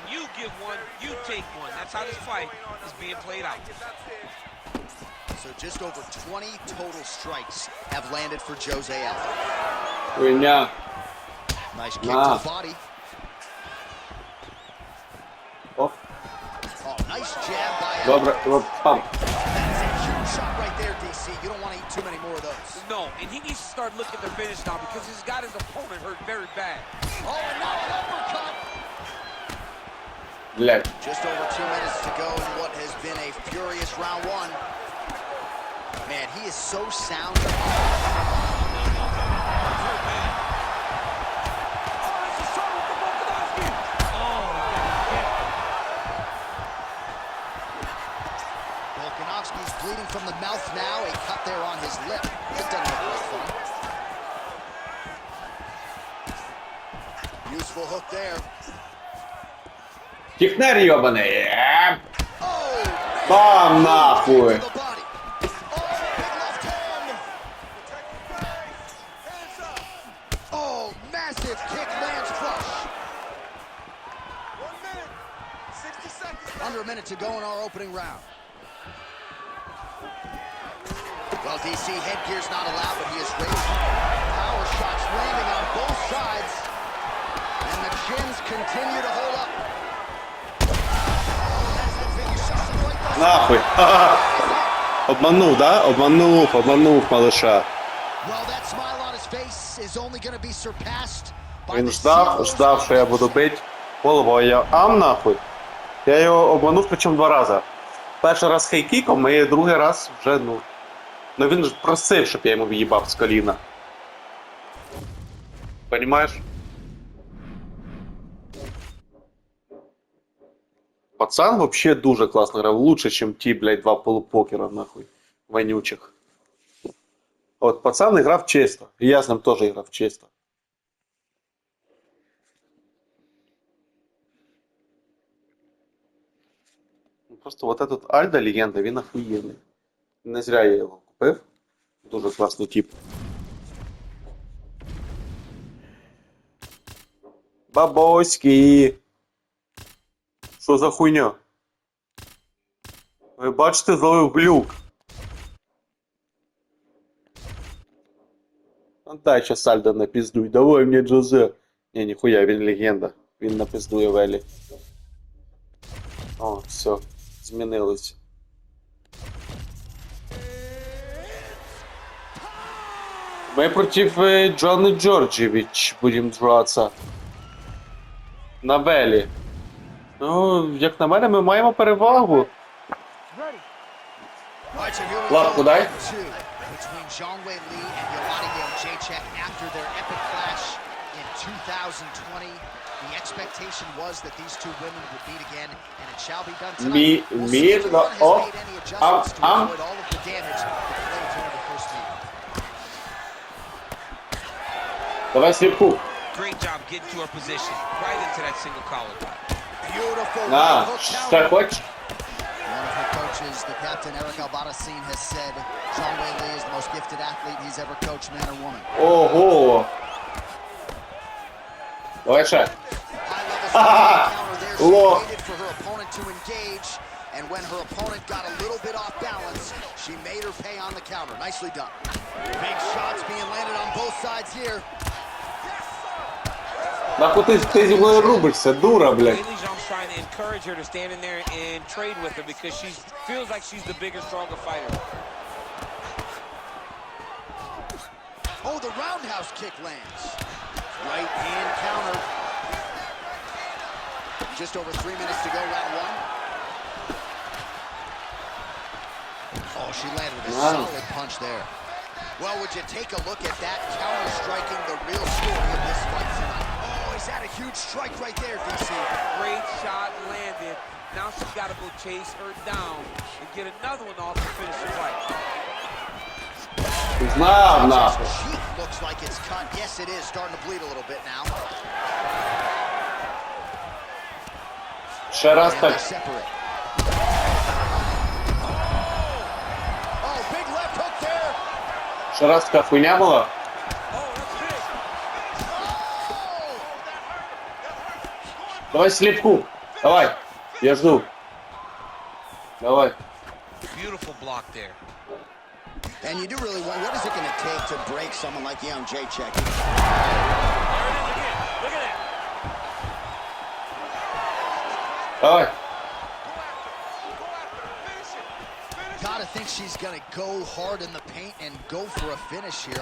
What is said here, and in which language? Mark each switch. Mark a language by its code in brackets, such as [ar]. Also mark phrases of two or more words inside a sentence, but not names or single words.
[en] You give one, you take one. That's how this fight is being played out. So just over 20 total strikes have landed for Jose Aldo. [uk] Хуйня. [en] Nice kick to the body. Оп. Oh, nice jab by Aldo. [uk] Добре, пам. [en] That's a huge shot right there, DC. You don't want to eat too many more of those. No, and he needs to start looking to finish now because he's got his opponent hurt very bad. Oh, and now an uppercut. [uk] Блядь. [en] Just over 2 minutes to go in what has been a furious round one. Man, he is so sound. Volkanovski's bleeding from the mouth now. A cut there on his lip. That doesn't look like fun. Useful hook there. [ru] Технарь ёбаный. [en] Oh! [uk] Бам нахуй. [en] To the body. Oh, big left hand. Oh, massive kick lands flush. 1 minute, 60 seconds. Under a minute to go in our opening round. Well, DC headgear's not allowed, but he is raised. Power shots landing on both sides. And the chins continue to hold up. [uk] Нахуй. Обманув, да? Обманув малыша. [en] Well, that smile on his face is only going to be surpassed by [uk] Він [en] the [uk] ждав, що я буду бити головою. Я нахуй. Я його обманув, причому 2 рази. Перший раз хейкіком, і другий раз вже, ну він ж просив, щоб я йому в'їбав з коліна. Понимаєш? Пацан вообще дуже класно грав, лучше, ніж ті, блядь, 2 полупокера, нахуй, вонючих. От пацан грав чисто, і я з ним теж грав чисто. [ru] Просто вот этот Альда легенда, [uk] він охуєнний. Не зря я його купив. Дуже класний тип. Бабоськи! Що за хуйня? Ви бачите, зловив глюк. Дай щас Альда напіздуй, давай мені Джозе. Ні, ніхуя, він легенда. Він напиздує Велі. О, все. Змінилось. [ru] Мы против Джона Джорджевич будем драться. [uk] На Велі. Ну, як на мене, ми маємо перевагу. Лапку дай. [en] Between Zhang Wei Li and Joanna Jacek after their epic clash in 2020, the expectation was that these two women would meet again, and it shall be done tonight. We'll see if anyone has made any adjustments to avoid all of the damage that played during the first meeting. [ru] Давай слепку. [en] Great job getting to her position, right into that single collar tie. Beautiful. [ru] На, так хочешь? [en] One of her coaches, the captain Eric Albarracin, has said Zhang Wei Li is the most gifted athlete he's ever coached, man or woman. [uk] Ого. Давай ще. Лох. [en] For her opponent to engage, and when her opponent got a little bit off balance, she made her pay on the counter. Nicely done. Big shots being landed on both sides here. [uk] Нахуй ти зі мною рубишся, дура, блядь. [en] Mainly, Jean's trying to encourage her to stand in there and trade with her because she feels like she's the bigger, stronger fighter. Oh, the roundhouse kick lands. Right hand counter. Just over 3 minutes to go, round 1. Oh, she landed with a solid punch there. Well, would you take a look at that, counter-striking the real story of this fight tonight? Oh, is that a huge strike right there, DC? Great shot landed. Now she's got to go chase her down and get another one off to finish the fight. [uk] Знав, нахуй. [en] Cheek looks like it's cut. Yes, it is. Starting to bleed a little bit now. [uk] Ще раз [en] And [uk] так. [en] they separate. Oh, big left hook there. [uk] Ще раз така хуйня була. Давай слепку. Давай. Я жду. Давай. [en] Beautiful block there. And you do really want, what is it going to take to break someone like Young Jacek? There it is again. Look at that. [uk] Давай. [en] Gotta think she's gonna go hard in the paint and go for a finish here.